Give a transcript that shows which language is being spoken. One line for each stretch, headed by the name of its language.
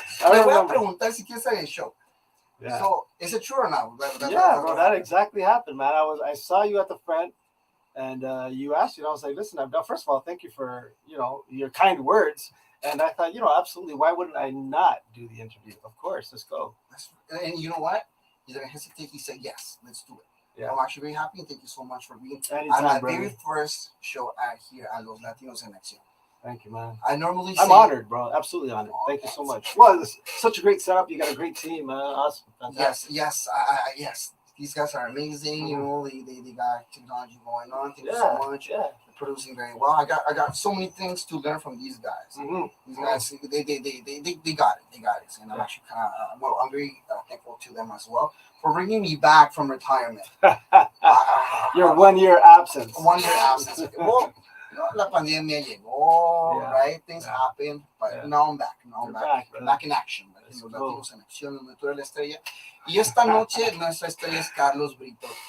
Spanish: Le voy a preguntar si quiere estar en el show.
English: Yeah. So is it true or not? Bro, that exactly happened, man. I saw you at the front, and you asked you. And I was like, listen, first of all, thank you for your kind words. And I thought, absolutely, why wouldn't I not do the interview? Of course, let's go. And you know what? He didn't hesitate. He said, yes, let's do it. Yeah. I'm actually very happy. Thank you so much for being at my very first show here at Los Latinos en Acción. Thank you, man. I'm honored, bro. Absolutely honored. Thank you so much. Well, it's such a great setup. You got a great team, man. Awesome. Fantastic. Yes. These guys are amazing. Mm-hmm. They got technology going on. Thank you so much. Yeah. They're producing very well. I got so many things to learn from these guys. Mm-hmm. These guys, they got it. They got it. And I'm actually I'm very thankful to them as well for bringing me back from retirement. Your 1 year absence. 1 year absence. Well,
Spanish: la pandemia llegó,
English: right? Things happen, but now I'm back. Back in action.
Spanish: Los Latinos en Acción, donde tú eres la estrella. Y esta noche nuestra estrella es Carlos Brito.